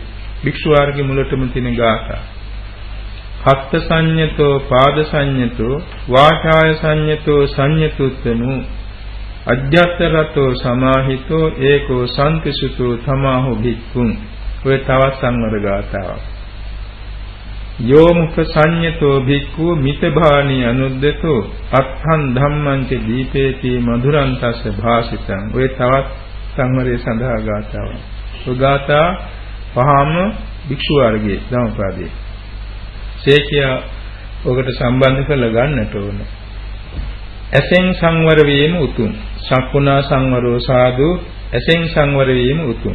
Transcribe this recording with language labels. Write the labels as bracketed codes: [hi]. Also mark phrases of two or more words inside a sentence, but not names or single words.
[si] භික්ෂු වර්ගයේ මුලටම තියෙන ගාථා. [pi] හත්ත සංයතෝ පාද සංයතෝ වාචාය සංයතෝ සංයතුත්තමු අජ්ජත්තරතෝ සමාහිතෝ ඒකෝ සම්තිසුතෝ තමාහු භික්ඛුන්. [si] ඔය තවත් සංවර ගාථාවක්. [pi] යෝ මුඛ සංයතෝ භික්ඛු මිතභානි අනුද්දතෝ අත්ථං ධම්මං ච දීපේති මధుරං තස්ස භාසිතං. [si] ඔය තවත් සංවරයේ සඳහා ගාථාවක්. ඔය ගාථා පහම භික්ෂු වර්ගයේ ධම්මපදයේ. සේකියා ඔකට සම්බන්ධ කරලා ගන්නට ඕන. ඇසෙන් සංවර වීම උතුම්. [pi] සක්කුණා සංවරෝ සාදු [si] ඇසෙන් සංවර වීම උතුම්.